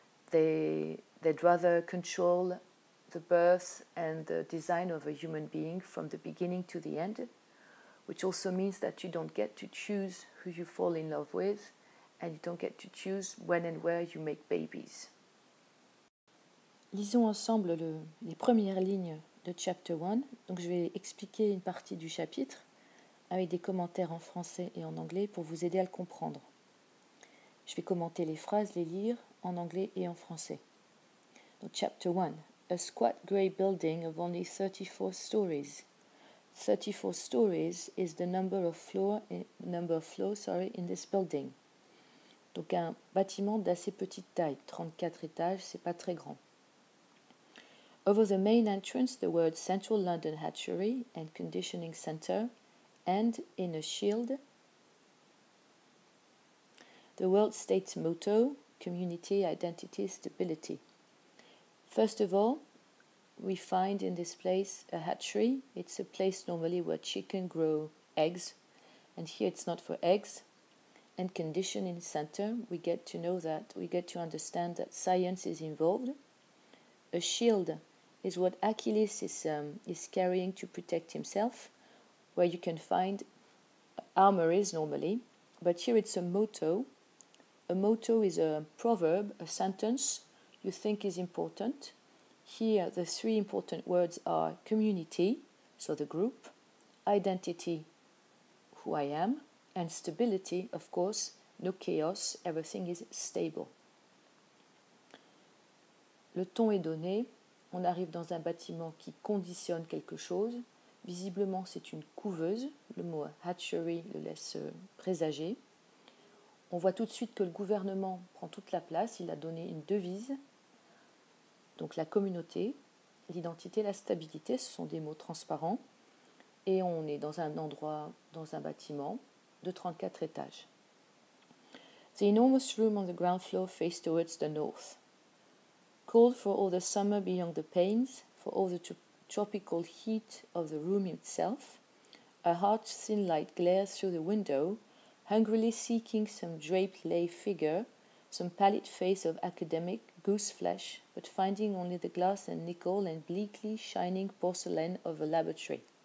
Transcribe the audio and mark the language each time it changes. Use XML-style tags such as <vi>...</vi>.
<en>They'd rather control the birth and the design of a human being from the beginning to the end, which also means that you don't get to choose who you fall in love with, and you don't get to choose when and where you make babies.</en> <fr>Lisons ensemble les premières lignes de Chapter 1. Donc je vais expliquer une partie du chapitre avec des commentaires en français et en anglais pour vous aider à le comprendre. Je vais commenter les phrases, les lire en anglais et en français. Donc, Chapter 1.</fr> <en>A squat grey building of only 34 stories. 34 stories is the number of floors in this building. Donc un bâtiment d'assez petite taille, 34 étages, c'est pas très grand. Over the main entrance, the words Central London Hatchery and Conditioning Centre, and in a shield, the World State's motto, Community, Identity, Stability. First of all, we find in this place a hatchery. It's a place normally where chickens grow eggs, and here it's not for eggs. And conditioning center, we get to understand that science is involved. A shield is what Achilles is carrying to protect himself, where you can find armories normally, but here it's a motto. A motto is a proverb, a sentence you think is important. Here the three important words are community, so the group, identity, who I am, and stability, of course, no chaos, everything is stable.</en> <fr>Le ton est donné, on arrive dans un bâtiment qui conditionne quelque chose. Visiblement, c'est une couveuse, le mot hatchery le laisse présager. On voit tout de suite que le gouvernement prend toute la place, il a donné une devise. Donc la communauté, l'identité, la stabilité, ce sont des mots transparents. Et on est dans un endroit, dans un bâtiment de 34 étages.</fr> <en>The enormous room on the ground floor faced towards the north. Cold for all the summer beyond the panes, for all the tropical heat of the room itself, a hard thin light glares through the window, hungrily seeking some draped lay figure, some pallid face of academic goose flesh, but finding only the glass and nickel and bleakly shining porcelain of a laboratory.</en>